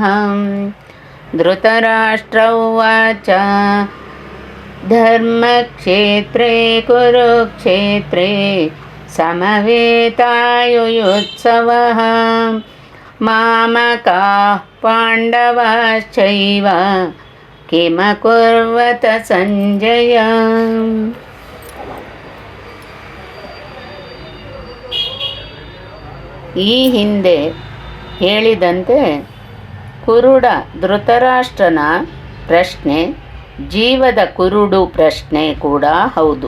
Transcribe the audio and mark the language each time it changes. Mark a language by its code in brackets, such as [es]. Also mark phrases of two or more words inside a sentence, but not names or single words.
[sa] धृतराष्ट्र उवाच धर्मक्षेत्रे कुरुक्षेत्रे समवेतायुयुत्सवः मामकाः पाण्डवाश्चैव किमकुर्वत ಸಂಜಯ। [kn] ಈ ಹಿಂದೆ ಹೇಳಿದಂತೆ ಕುರುಡ ಧೃತರಾಷ್ಟ್ರನ ಪ್ರಶ್ನೆ ಜೀವದ ಕುರುಡು ಪ್ರಶ್ನೆ ಕೂಡ ಹೌದು.